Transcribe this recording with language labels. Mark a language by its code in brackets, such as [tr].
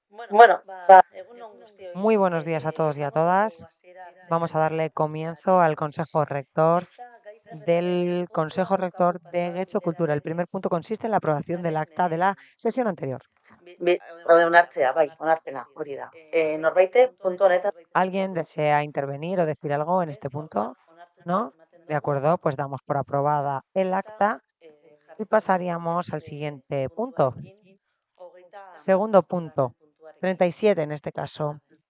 [es] Bueno, va. Muy buenos días a todos y a todas. Vamos a darle comienzo al Consejo Rector del Consejo Rector de Getxo Cultura. El primer punto consiste en la aprobación del acta de la sesión anterior. [eu] Onartzea, bai, onarpena, hori da. Norbaite, puntu honetan. [es] ¿Alguien desea intervenir o decir algo en este punto? ¿No? De acuerdo, pues damos por aprobada el acta y pasaríamos al siguiente punto. Segundo punto, 37 en este caso.